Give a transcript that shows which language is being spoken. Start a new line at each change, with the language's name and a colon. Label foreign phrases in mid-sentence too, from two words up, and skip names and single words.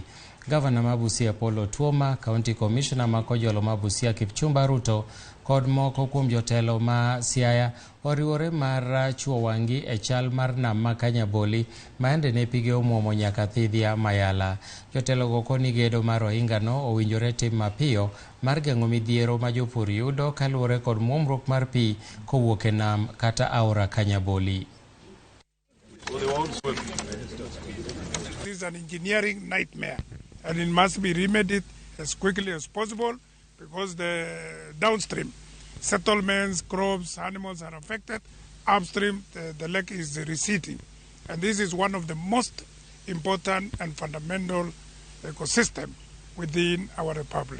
Luo (Kenya and Tanzania): Gavana ma Busia Polo Tuoma,
English: County Commissioner
Luo (Kenya and Tanzania): ma Kojolo ma Busia Kipchumba Ruto kod moko kuom jotelo ma Siaya oriwore mar chuo wangi e chal mar nam ma Kanyaboli maende ne pige omuomo nyaka thidhia mayala. Jotelo go koni gedo mar ohinga no owinjore tim mapiyo mar geng'o midhiero ma jopur yudo kaluwore kod muomruok mar pi kowuok e nam kata aora Kanyaboli.
English: This is an engineering nightmare and it must be remedied as quickly as possible because the downstream settlements, crops, animals are affected. Upstream, the lake is receding. And this is one of the most important and fundamental ecosystem within our republic.